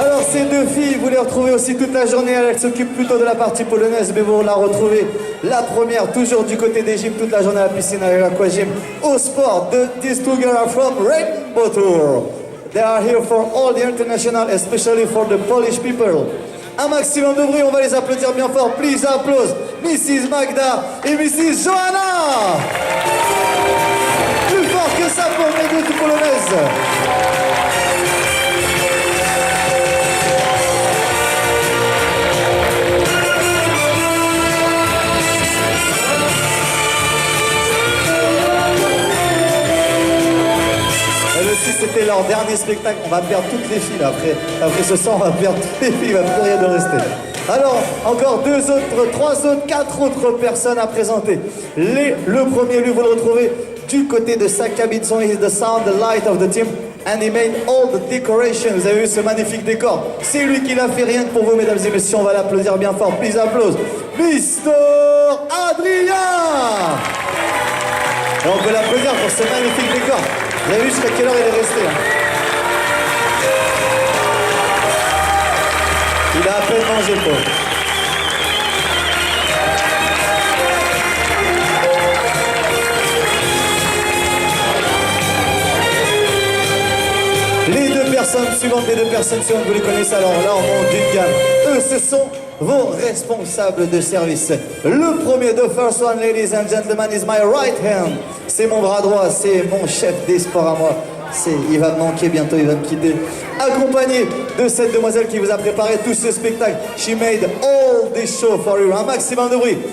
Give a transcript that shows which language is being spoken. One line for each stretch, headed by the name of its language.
French: Ces deux filles, vous les retrouvez aussi toute la journée. Elles s'occupent plutôt de la partie polonaise, mais vous la retrouvez la première, toujours du côté des gyms, toute la journée à la piscine avec l'Aquagym. Au sport,
English: these two girls are from Rainbow Tour. They are here for all the international, especially for the Polish people.
French: Un maximum de bruit, on va les applaudir bien fort.
English: Please applause Mrs.
French: Magda et Mrs. Johanna. Plus fort que ça pour les deux polonaises. C'était leur dernier spectacle. On va perdre toutes les filles là. Après ce soir, on va perdre toutes les filles. Il va plus rien de rester. Alors, encore trois autres, quatre autres personnes à présenter. Le premier, lui, vous le retrouvez du côté de sa cabine.
English: Son is the sound, the light of the team. And he made all the decoration.
French: Vous avez vu ce magnifique décor. C'est lui qui l'a fait rien que pour vous, mesdames et messieurs. On va l'applaudir bien fort.
English: Please applause. Mr. for Adrien.
French: Et on peut l'applaudir pour ce magnifique décor. Vous avez vu jusqu'à quelle heure il est resté, hein. Il a à peine mangé, le pauvre. Les deux personnes suivantes, vous les connaissez, alors là on monte d'une gamme. Eux, ce sont vos responsables de service. Le premier,
English: the first one, ladies and gentlemen, is my right hand.
French: C'est mon bras droit, c'est mon chef des sports à moi. Il va me manquer bientôt, il va me quitter. Accompagné de cette demoiselle qui vous a préparé tout ce spectacle.
English: She made all this show for you.
French: Un maximum de bruit.